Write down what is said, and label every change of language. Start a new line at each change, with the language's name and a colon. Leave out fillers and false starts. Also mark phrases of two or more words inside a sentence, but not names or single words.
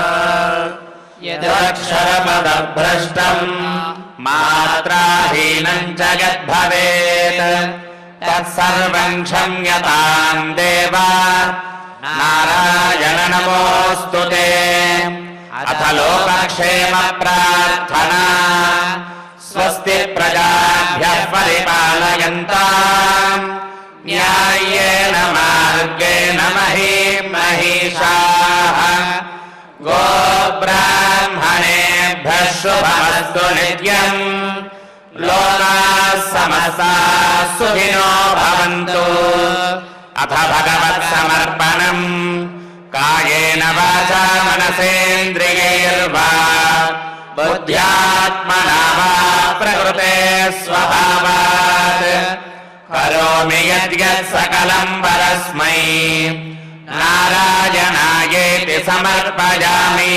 Sanskrit: యదక్షరపదభ్రష్టం మాత్రాహీనం చ యద్భవేత్ తత్సర్వం క్షమ్యతాం దేవా నారాయణ నమోऽस्तु తే. అథ లోకక్షేమ ప్రార్థనా. స్వస్తి ప్రజాభ్యః పరిపాలయంతాం న్యాయేన మార్గేణ మహీం మహిషాః. గోబ్రాహ్మణేభ్యः శుభమస్తు నిత్యం. లోకాः సమస్తాः సుఖినో భవంతు. అథ భగవత్సమర్పణం. కాయేన వాచా మనసేంద్రియైర్వా బుద్ధ్యాత్మనా వా ప్రకృతే స్వభావాత్ కరోమి యద్యత్ సకలం పరస్మై నారాయణాయేతి సమర్పయామి.